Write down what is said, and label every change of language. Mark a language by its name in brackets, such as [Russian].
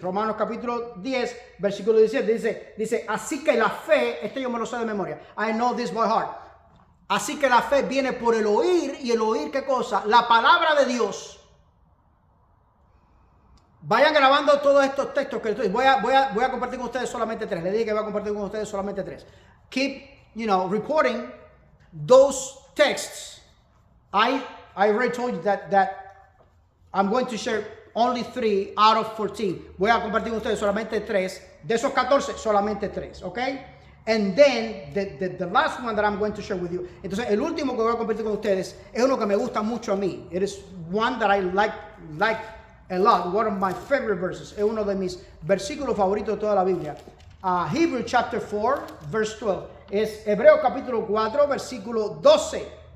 [Spanish] Romanos capítulo 10, versículo 17. Dice, así que la fe, yo me lo sé de memoria. [English] I know this by heart. [Spanish] Así que la fe viene por el oír, y el oír, ¿qué cosa? La palabra de Dios. Vayan grabando todos estos textos que estoy. Voy a compartir con ustedes solamente 3. Le dije que voy a compartir con ustedes solamente 3. [English] Keep, reporting those texts. I already told you that I'm going to share only 3 out of 14. [Spanish] Voy a compartir con ustedes solamente 3. De esos 14, solamente 3. ¿Ok? [English] And then, the last one that I'm going to share with you. [Spanish] Entonces, el último que voy a compartir con ustedes es uno que me gusta mucho a mí. [English] It is one that I like a lot. One of my favorite verses. [Spanish] Es uno de mis versículos favoritos de toda la Biblia. [English] Hebrew chapter 4, verse 12. [Spanish] Es Hebreo capítulo 4, versículo 12.